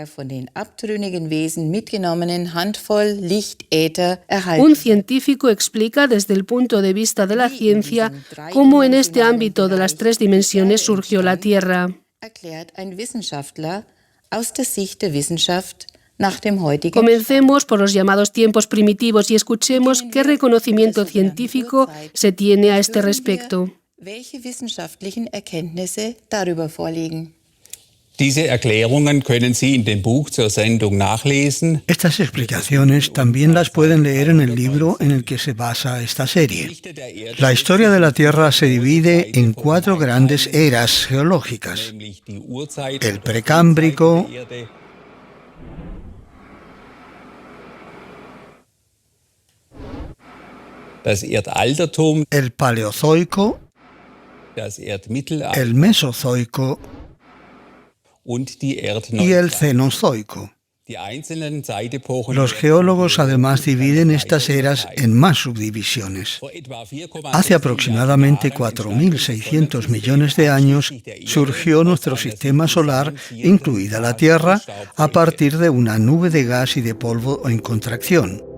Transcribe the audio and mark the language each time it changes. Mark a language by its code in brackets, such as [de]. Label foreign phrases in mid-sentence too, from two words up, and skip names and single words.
[es] Un científico explica desde el punto de vista de la ciencia cómo en este ámbito de las tres dimensiones surgió la Tierra. Comencemos por los llamados tiempos primitivos y escuchemos qué reconocimiento científico se tiene a este respecto. [de] Diese Erklärungen können Sie in dem Buch zur Sendung nachlesen. [es] Estas explicaciones también las pueden leer en el libro en el que se basa esta serie. La historia de la Tierra se divide en 4 grandes eras geológicas: el Precámbrico, [de] Das Erdaltertum, [es] el Paleozoico, [de] das Erdmittelalter [es] el Mesozoico [de] und die [es] y el Cenozoico. [de] Die einzelnen Zeitepochen [es] Los geólogos además dividen estas eras en más subdivisiones. Hace aproximadamente 4.600 millones de años surgió nuestro sistema solar, incluida la Tierra, a partir de una nube de gas y de polvo en contracción.